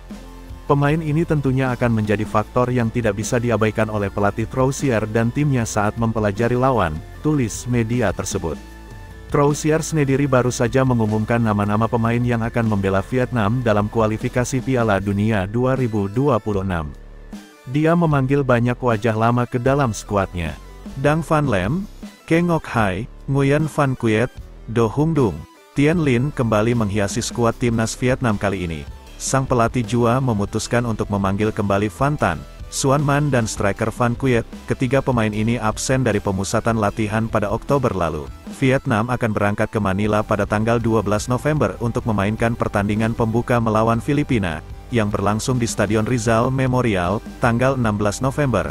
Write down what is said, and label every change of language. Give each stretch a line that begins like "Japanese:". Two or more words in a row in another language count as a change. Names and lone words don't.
Indonesian: Pemain ini tentunya akan menjadi faktor yang tidak bisa diabaikan oleh pelatih Troussier dan timnya saat mempelajari lawan, tulis media tersebut. Troussier sendiri baru saja mengumumkan nama-nama pemain yang akan membela Vietnam dalam kualifikasi Piala Dunia 2026. Dia memanggil banyak wajah lama ke dalam skuadnya. Dang Van Lem, Keng Ok Hai, Nguyen Van Quyet, Do Hung Dung, Tien Lin kembali menghiasi skuad timnas Vietnam kali ini. Sang pelatih Jua memutuskan untuk memanggil kembali Van Tan, Xuan Man dan striker Van Quyet. Ketiga pemain ini absen dari pemusatan latihan pada Oktober lalu. Vietnam akan berangkat ke Manila pada tanggal 12 November untuk memainkan pertandingan pembuka melawan Filipina, yang berlangsung di Stadion Rizal Memorial, tanggal 16 November.